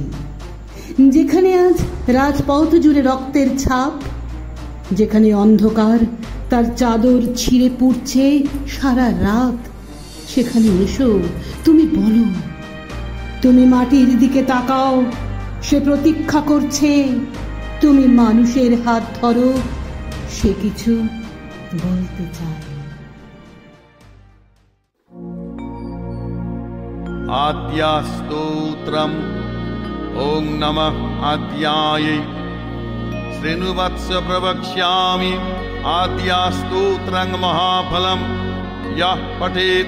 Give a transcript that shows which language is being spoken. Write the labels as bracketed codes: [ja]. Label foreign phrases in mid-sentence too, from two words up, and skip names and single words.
[bn] যেখানে আজ রাজপথ জুড়ে রক্তের ছাপ, যেখানে অন্ধকার তার চাদর ছিঁড়ে পুড়ছে সারা রাত, সেখানে এসো, তুমি বলো। তুমি মাটির দিকে তাকাও, সে প্রতীক্ষা করছে। তুমি মানুষের হাত ধরো, সে কিছু বলতে চায়। [sa] आद्यास्तोत्रम् ॐ नमः आद्यायै श्रेणुवत्स प्रवक्ष्यामि आद्यास्तोत्रं महाफलं यः पठेत्